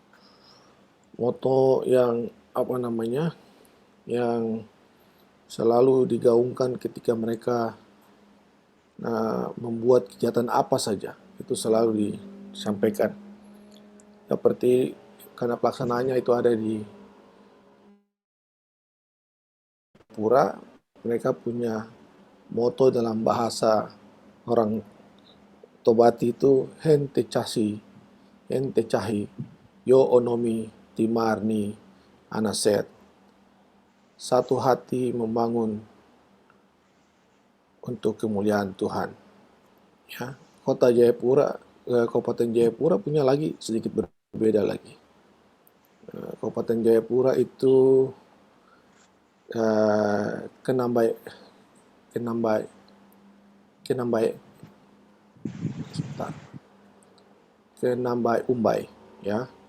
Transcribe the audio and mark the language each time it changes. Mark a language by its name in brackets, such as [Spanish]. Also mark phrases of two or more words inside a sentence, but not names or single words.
[Indonesian] Moto yang yang selalu digaungkan ketika mereka membuat kegiatan apa saja, itu selalu disampaikan. Seperti karena pelaksanaannya itu ada di Pura, mereka punya moto dalam bahasa orang Tobati itu [Tobati] hente cahi, yo onomi timarni anaset. [Indonesian] Satu hati membangun untuk kemuliaan Tuhan. Ya, Kota Jayapura, Kabupaten Jayapura punya lagi sedikit berbeda lagi. Kabupaten Jayapura itu Kenambai Umbai, ya.